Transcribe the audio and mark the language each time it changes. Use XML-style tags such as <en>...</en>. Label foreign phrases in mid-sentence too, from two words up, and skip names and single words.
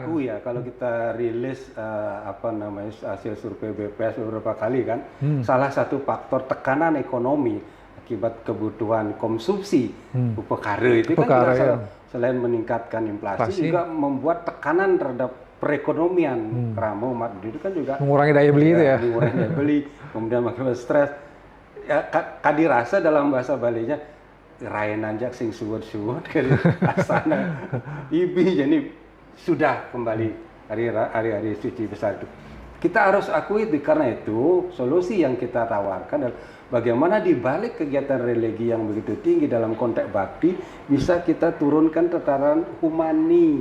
<id>akui ya, kalau kita rilis hasil survei BPS beberapa kali kan, salah satu faktor tekanan ekonomi akibat kebutuhan konsumsi upekara itu kan selain meningkatkan inflasi juga membuat tekanan terhadap perekonomian Keramo umat itu kan juga mengurangi daya beli itu ya. Mengurangi daya beli, kemudian makin stres. Ya, kadirasa dalam bahasa Balinya</id> <ban>raenan jak sing suwud-suwud</ban> <id>dari asana ibi, jadi sudah kembali hari-hari suci besar itu. Kita harus akui itu, karena itu solusi yang kita tawarkan adalah bagaimana di balik kegiatan religi yang begitu tinggi dalam konteks bakti bisa kita turunkan tataran humani.</id>